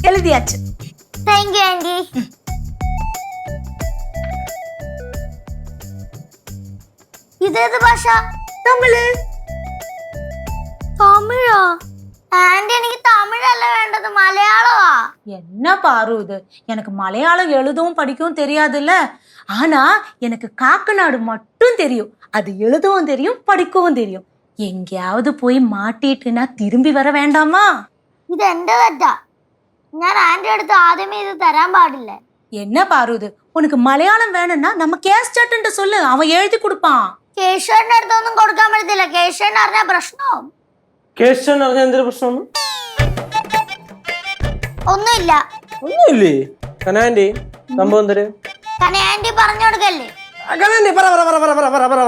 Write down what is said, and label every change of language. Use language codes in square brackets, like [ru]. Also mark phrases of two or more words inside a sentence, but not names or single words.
[ml] എഴുതിയാச்சு. [en] thank you [ml] ആന്റി. ഇതേത് ഭാഷ? തമിഴ്. തമിഴോ? ആന്റി എനിക്ക് തമിഴല്ല വേണ്ടത്, മലയാളമാ. [ta] என்ன பாரு இது, எனக்கு மலையாளம் எழுதவும் படிக்கவும் தெரியாதுல்ல. ஆனா எனக்கு காக்கநாடு மட்டும் தெரியும். அது எழுதவும் தெரியும், படிக்கவும் தெரியும். எங்கேயாவது போய் மாட்டிட்டுனா திரும்பி வர வேண்டாமா? [ml] ഇത് എന്റെ തെറ്റാ. ഞാൻ ആന്റി അടുത്ത് ആദ്യമേ ഇത് തരാൻ പാടില്ല. [ta] என்ன பாரு இது, உனக்கு மலையாளம் வேணும்னா நம்ம கேஸ்டன்ட்டு சொல்லு, அவன் எழுதி கொடுப்பான். [ml] കേശവന്റെ അടുത്തൊന്നും കൊടുക്കാൻ പറ്റത്തില്ല. കേശവൻ അറിഞ്ഞ പ്രശ്നവും. കേശവൻ അറിഞ്ഞ എന്തൊരു പ്രശ്നം? ഒന്നുമില്ല. ഒന്നുമില്ലേ കനാൻഡി? സംഭവം എന്തര്? ആന്റി പറഞ്ഞു കൊടുക്കല്ലേ. കനാൻഡി പറ പറ പറ പറ പറ പറ പറ പറ.